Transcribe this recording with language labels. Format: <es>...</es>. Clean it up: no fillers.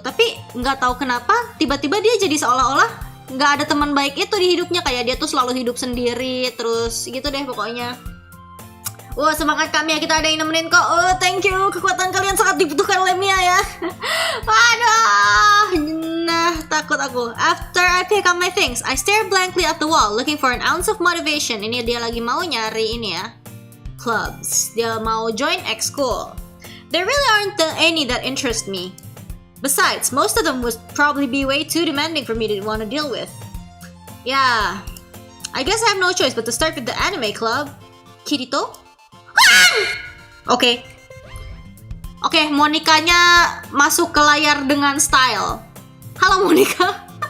<id>Tapi nggak tahu kenapa tiba-tiba dia jadi seolah-olah nggak ada teman baik itu di hidupnya. Kayak dia tuh selalu hidup sendiri terus gitu deh pokoknya. Wah, semangat kami ya, kita ada yang nemenin kok.</id> <en>Oh, thank you.</en> <id>Kekuatan kalian sangat dibutuhkan oleh Mia ya. Waduh. Nah, takut aku.</id> <en>After I pick up my things, I stare blankly at the wall, looking for an ounce of motivation.</en> <id>Ini dia lagi mau nyari ini ya, clubs. Dia mau join X-School.</id> <en>There really aren't any that interest me. Besides, most of them would probably be way too demanding for me to want to deal with. Yeah, I guess I have no choice but to start with the anime club. Kirito?</en> <id>Oke, Monikanya masuk ke layar dengan style. Halo Monika.</id>